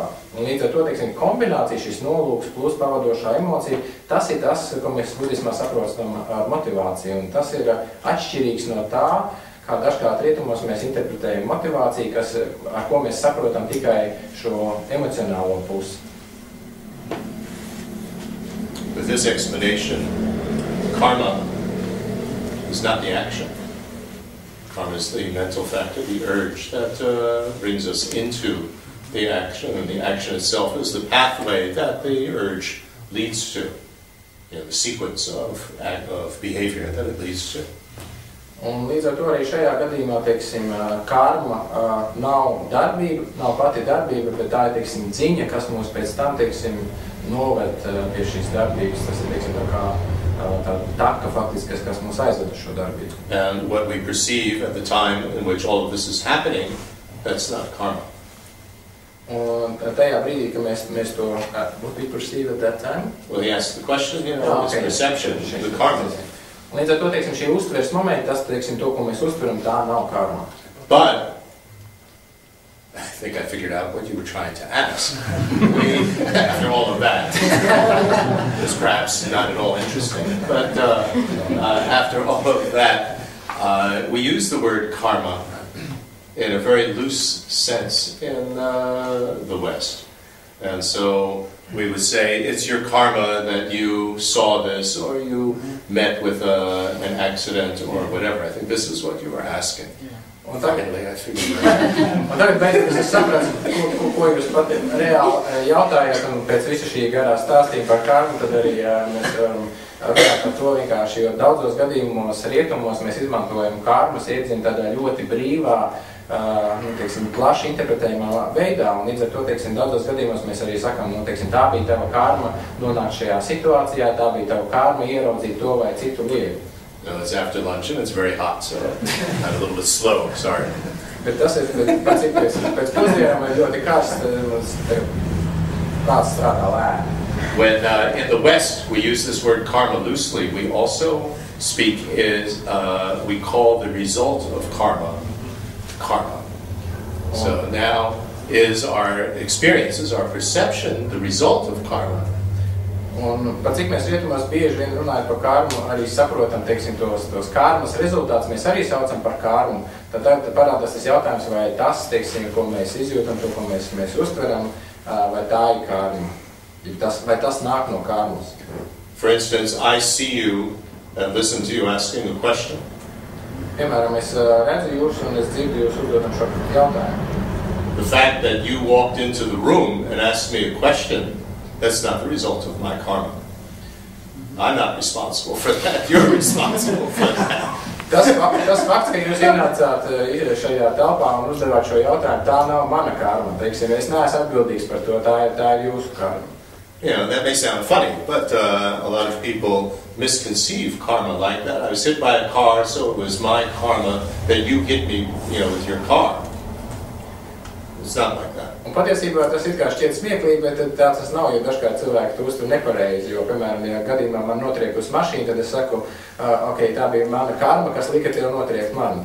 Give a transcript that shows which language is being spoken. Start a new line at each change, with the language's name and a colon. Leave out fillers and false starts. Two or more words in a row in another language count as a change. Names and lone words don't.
Latvian: Un līdz ar to, teiksim, kombinācija šis nolūks plus pavadošā emocija, tas ir tas, ko mēs budismā saprotam ar motivāciju. Un tas ir atšķirīgs no tā, kā dažkārt rietumos mēs interpretējam motivāciju, ar ko mēs saprotam tikai šo emocionālo pusi.
English: With this explanation, karma is not the action. Karma is the mental factor, the urge that brings us into the action, and the action itself is the pathway that the urge leads to, the sequence of behavior that it leads to.
Latvian: Un līdz ar to arī šajā gadījumā, teiksim, karma nav darbība, nav pati darbība, bet tā ir, teiksim, dziņa, kas mūs pēc tam, teiksim, noved pie šīs darbības. Tas ir, teiksim, tā kā tā taka faktiski, kas mūs aizved uz šo darbību.
English: And what we perceive at the time in which all of this is happening, that's not karma.
Latvian: Un tajā brīdī, ka mēs to,
English: what we perceive at that time? Well, he asked the question, this perception, the karma.
Latvian: Un līdz ar to, teiksim, šī uztveres momenti, tas, teiksim, to, ko mēs uztveram, tā nav karma.
English: But I think I figured out what you were trying to ask. After all of that, it's perhaps not at all interesting, but after all of that, we use the word karma in a very loose sense in the West. And so we would say, it's your karma that you saw this, or you met with an accident, or whatever. I think this is what you were asking. Finally, I figured it out.
Latvian: Un tagad beidz, es sapratu, ko jūs pat reāli jautājāt, un pēc visa šī garā stāstījuma par karmu, tad arī mēs runāt par to vienkārši, jo daudzos gadījumos rietumos mēs izmantojam karmas iedzienu tādā ļoti brīvā, nu, teiksim, plaši interpretējumā veidā, un līdz ar to, teiksim, daudzos gadījumos mēs arī sakam, nu, teiksim, tā bija tava karma nonākt šajā situācijā, tā bija tava karma ieraudzīt to vai citu lietu.
English: No, it's after lunch and it's very hot, so I'm a little bit slow, sorry.
Latvian: Bet tas ir pēc pusdienām ir ļoti karsts, kāds strādā lēni.
English: When in the West we use this word karma loosely, we also speak we call the result of karma. So now is our experiences, our perception, the result of karma.
Latvian: Un pat cik mēs rietumās bieži vien runājam par karmu, arī saprotam, teiksim, tos karmas rezultātus, mēs arī saucam par karmu. Tad parādās tas jautājums, vai tas, teiksim, ko mēs izjūtam, to, ko mēs uztveram, vai tā ir karma. Vai tas nāk no karmas?
English: For instance, I see you and listen to you asking a question.
Latvian: Piemēram, es redzu jūs un es dzirdu jūs uzdotam šo jautājumu.
English: The fact that you walked into the room and asked me a question, that's not the result of my karma. I'm not responsible for that. You're responsible for that.
Latvian: Tas fakts, ka jūs ienācāt šajā telpā un uzdevāt šo jautājumu, tā nav mana karma. Teiksim, es neesmu atbildīgs par to, tā ir jūsu karma.
English: You know, that may sound funny, but a lot of people misconceive karma like that. I was hit by a car, so it was my karma that you hit me, you know, with your car. It's not like that.
Latvian: Un patiesībā tas it kā šķiet smieklīgi, bet tā tas nav, jo dažkārt cilvēki to uztver nepareizi, jo, piemēram, ja gadījumā man notriek uz mašīnu, tad es saku, ok, tā bija mana karma, kas lika tev notriekt mani.